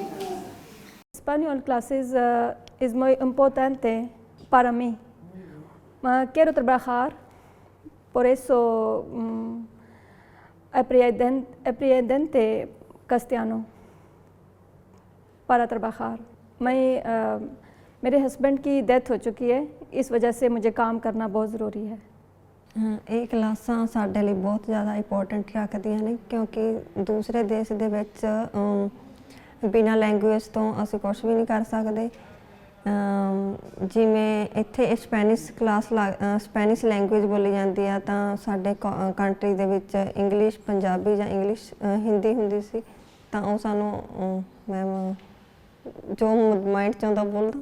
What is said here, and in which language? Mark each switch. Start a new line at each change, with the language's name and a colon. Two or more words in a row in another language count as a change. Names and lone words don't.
Spanish: Español clases es muy importante para mí. Quiero trabajar, por eso aprendí castellano para trabajar.
Hindi: मेरे हस्बैंड की डेथ हो चुकी है, इस वजह से मुझे काम करना बहुत ज़रूरी है।
Punjabi: ਇਹ ਕਲਾਸਾਂ ਸਾਡੇ ਲਈ ਬਹੁਤ ਜ਼ਿਆਦਾ ਇੰਪੋਰਟੈਂਟ ਰੱਖਦੀਆਂ ਨੇ ਕਿਉਂਕਿ ਦੂਸਰੇ ਦੇਸ਼ ਦੇ ਵਿੱਚ ਬਿਨਾਂ ਲੈਂਗੁਏਜ ਤੋਂ ਅਸੀਂ ਕੁਝ ਵੀ ਨਹੀਂ ਕਰ ਸਕਦੇ। ਜਿਵੇਂ ਇੱਥੇ
English: Spanish Spanish language
Punjabi: ਬੋਲੀ ਜਾਂਦੀ ਆ ਤਾਂ ਸਾਡੇ ਕੰਟਰੀ ਦੇ ਵਿੱਚ ਇੰਗਲਿਸ਼ ਪੰਜਾਬੀ ਜਾਂ ਇੰਗਲਿਸ਼ ਹਿੰਦੀ ਹੁੰਦੀ ਸੀ ਤਾਂ ਉਹ ਸਾਨੂੰ ਮੈਮ ਜੋ ਮਾਈਂਡ 'ਚ ਆਉਂਦਾ ਬੋਲਦਾ।